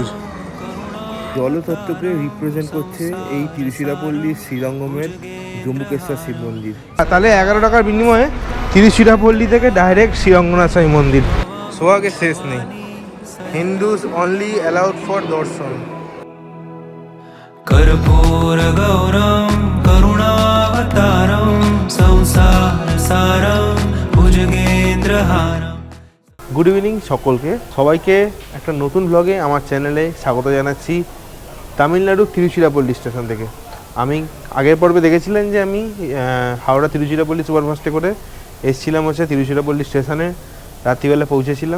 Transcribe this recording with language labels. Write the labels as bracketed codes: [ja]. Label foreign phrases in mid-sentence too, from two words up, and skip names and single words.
[bn] জলতত্ত্বকে রিপ্রেজেন্ট করছে এই তিরুচিরাপল্লী শ্রীরঙ্গমের জম্বুকেশ্বর শিব মন্দির। তাহলে 11 টাকার বিনিময়ে তিরুচিরাপল্লী থেকে ডাইরেক্ট শ্রী রঙ্গনাথ সাই মন্দির। সোহাগে শেষ নেই। [en] Hindus only allowed for [bn] দর্শন। [sa] कर्पूर गौरम करुणावतारम संसार सारम भुजगेंद्रहारम। [en] Good evening [bn] সকলকে, সবাইকে একটা নতুন ব্লগে আমার চ্যানেলে স্বাগত জানাচ্ছি তামিলনাড়ুর তিরুচিরাপল্লী স্টেশন থেকে। আমি আগের পর্বে দেখেছিলেন যে আমি হাওড়া তিরুচিরাপল্লী সুপারফাস্টে করে এসেছিলাম হচ্ছে তিরুচিরাপল্লী স্টেশনে, রাত্রিবেলা পৌঁছেছিলাম।